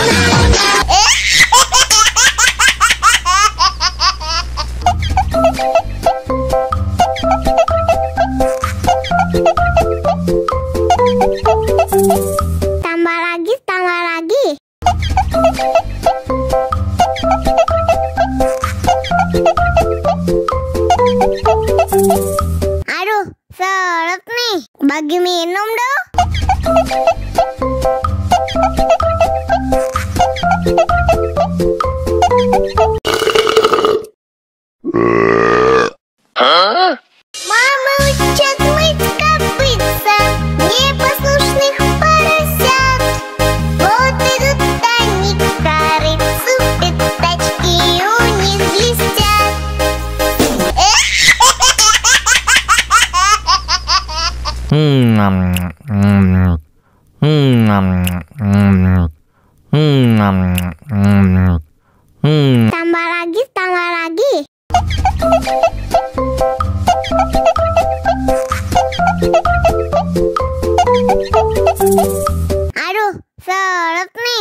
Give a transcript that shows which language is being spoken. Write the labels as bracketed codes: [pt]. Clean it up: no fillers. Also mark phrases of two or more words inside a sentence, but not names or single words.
[id] Tambah lagi. Aduh, seret nih. Bagi minum dong. [ru] Мама учат мыть копытца, непослушных поросят. Вот идут они к корыцу, пятачки у них блестят. [id] Tambah lagi. Aduh, seret nih.